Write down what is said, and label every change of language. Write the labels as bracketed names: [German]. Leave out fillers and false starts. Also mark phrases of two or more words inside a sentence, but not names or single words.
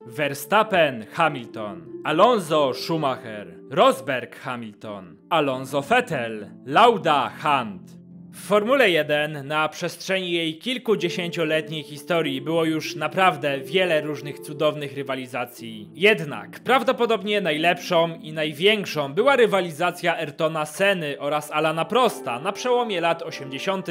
[Polish] Verstappen, Hamilton, Alonso, Schumacher, Rosberg, Hamilton, Alonso, Vettel, Lauda, Hunt. W Formule 1 na przestrzeni jej kilkudziesięcioletniej historii było już naprawdę wiele różnych cudownych rywalizacji. Jednak prawdopodobnie najlepszą i największą była rywalizacja Ayrtona Senny oraz Alana Prosta na przełomie lat 80.